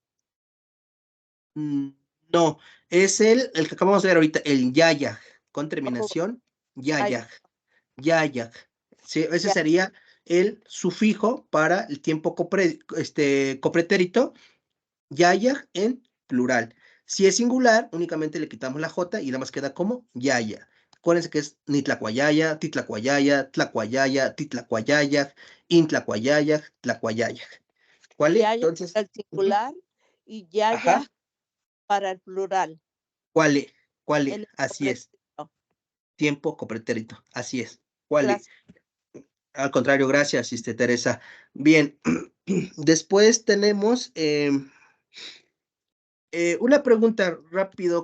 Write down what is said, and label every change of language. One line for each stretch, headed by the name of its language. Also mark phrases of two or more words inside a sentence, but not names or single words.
Spanish: No, es el que acabamos de ver ahorita, el yayag, con terminación yayag. Yayag. Sí, ese Ya. sería el sufijo para el tiempo copretérito, yayag en plural. Si es singular, únicamente le quitamos la J y nada más queda como yaya. Acuérdense que es
Nahuatl languages: nitlacuayaya, titlacuayaya, tlacuayaya, titlacuayaya, intlacuayaya, tlacuayaya.
Spanish: ¿Cuál es? Yaya Entonces, para el singular y yaya ajá, para el plural. ¿cuál es? ¿Cuál es? En el Así es, copretérito. tiempo copretérito, así es. ¿Cuál es? Gracias. Al contrario, gracias, Teresa. Bien, después tenemos una pregunta rápido.